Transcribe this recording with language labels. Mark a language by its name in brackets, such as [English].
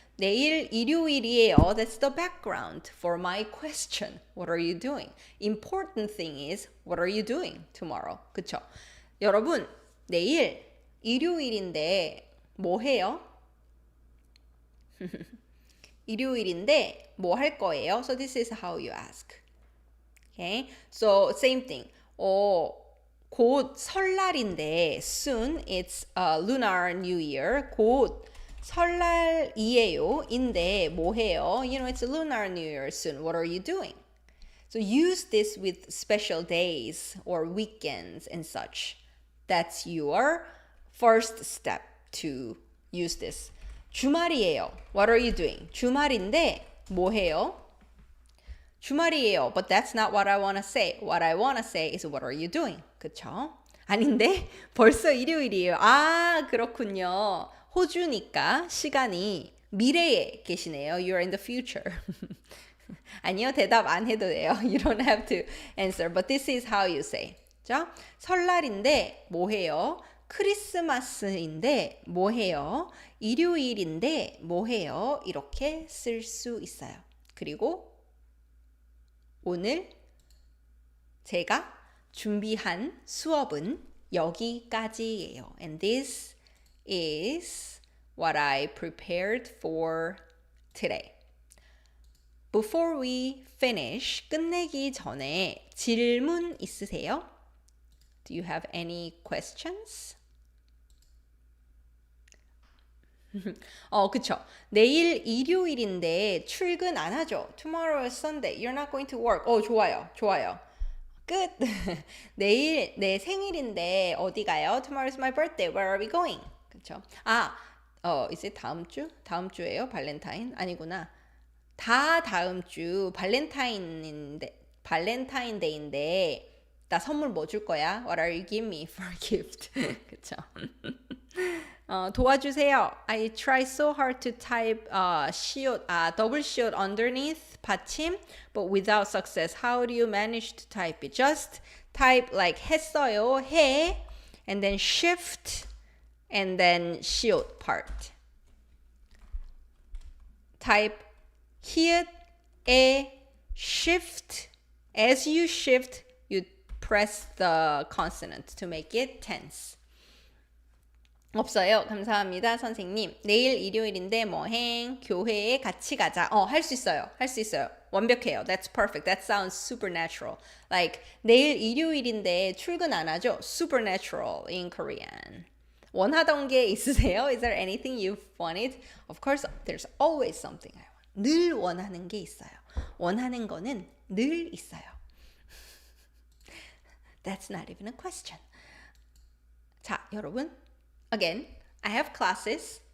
[Korean] 내일 일요일이에요. [English] That's the background for my question. What are you doing? Important thing is, what are you doing tomorrow? [Korean] 그쵸? 여러분, 내일 일요일인데 뭐 해요? 일요일인데 뭐 할 거예요? [English] So this is how you ask. Okay? So same thing. [Korean] 곧 설날인데 [English] soon it's lunar new year. [Korean] 곧 설날이에요. 인데 뭐 해요? [English] You know, it's lunar new year soon. What are you doing? So use this with special days or weekends and such. That's your first step to use this. [Korean] 주말이에요. [English] What are you doing? [Korean] 주말인데 뭐 해요? 주말이에요. [English] But that's not what I want to say. What I want to say is what are you doing? [Korean] 그쵸? 아닌데 벌써 일요일이에요. 아, 그렇군요. 호주니까 시간이 미래에 계시네요. [English] You're in the future. [Korean] 아니요, 대답 안 해도 돼요. [English] You don't have to answer. But this is how you say. [Korean] 자, 설날인데 뭐 해요? 크리스마스인데 뭐 해요? 일요일인데 뭐 해요? 이렇게 쓸 수 있어요. 그리고 오늘 제가 준비한 수업은 여기까지예요. [English] And this is what I prepared for today. Before we finish, [Korean] 끝내기 전에 질문 있으세요? [English] Do you have any questions? [Korean] 그쵸. 내일 일요일인데 출근 안 하죠. [English] Tomorrow is Sunday. You're not going to work. [Korean] 좋아요. 좋아요. 끝. 내일 내 생일인데 어디 가요? [English] Tomorrow is my birthday. Where are we going? [Korean] 그쵸. 이제 다음 주? 다음 주예요? 발렌타인? 아니구나. 다 다음 주 발렌타인데이인데 나 선물 뭐 줄 거야? [English] What are you giving me for a gift? [Korean] 그쵸. 도와주세요. [English] I try so hard to type double 시옷 underneath 받침, but without success. How do you manage to type it? Just type like 했어요, 해, and then shift, and then 시옷 part. Type 히읗, shift. As you shift, you press the consonant to make it tense. [Korean] 없어요. 감사합니다, 선생님. 내일 일요일인데 뭐행? 교회에 같이 가자. 할 수 있어요. 할 수 있어요. 완벽해요. [English] That's perfect. That sounds supernatural. [Korean] Like 내일 일요일인데 출근 안 하죠? [English] Supernatural in Korean. [Korean] 원하던 게 있으세요? [English] Is there anything you've wanted? Of course, there's always something I want. [Korean] 늘 원하는 게 있어요. 원하는 거는 늘 있어요. [English] That's not even a question. [Korean] 자, 여러분. [English] Again, I have classes.